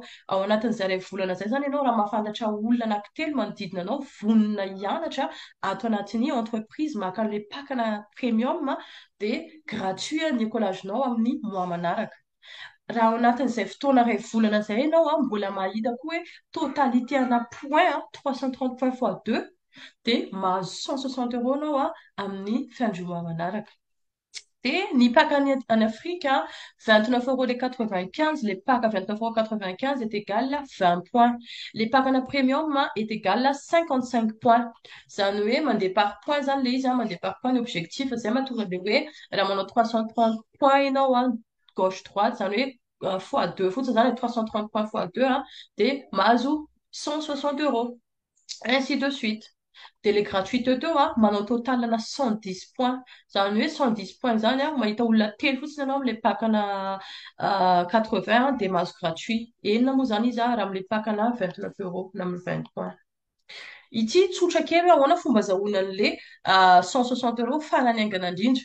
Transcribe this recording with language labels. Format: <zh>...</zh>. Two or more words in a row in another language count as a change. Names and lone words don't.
<mg>Ao anatin'izay iray volana izay zany ianao raha mahafantatra olona anankitelo manodidina anao vonona hianatra ato anatin'ny entreprise maka an'ilay pakana premium dia gratuit ny écolagenao amin'ny mois manaraka. Raha ao anatin'izay fotoana iray volana izay ianao mbola mahita koa hoe totalité ana point</mg> <fr>330 points fois 2</fr> <mg>dia mahazo 160 € anao amin'ny fiandroana manaraka. Dia ny paka any Afrika, 29,95 €.</mg> <fr>Les packs à 29,95 € est égal à 20 points. Les packs à premium est égal à 55 points.</fr> <mg>Zany hoe mandeha</mg> <fr>par point</fr> <mg>zany le izy mandeha</mg> <fr>par point</fr> <mg>ny objectif zay mahatonga le hoe raha manao 330 points ianao</mg> <fr>gauche droite</fr> <mg>zany hoe fois 2 fotsiny zany</mg> <fr>330 points fois 2</fr> <mg>dia mahazo 160 €.</mg> <fr>Ainsi de suite.</fr> <mg>Dia le gratuité teo manao total na 110 points. Zany hoe 110 points zany mahita olona telo fotsiny ianao amin'ilay pakana 80 dia mahazo gratuit. Enina moa zany izy raha amin'ilay pakana 29 € na amin'ny 20 points. Ity tsotra kely ahoana fomba azahoana an'le 160 € farany aingana indrindra.</mg>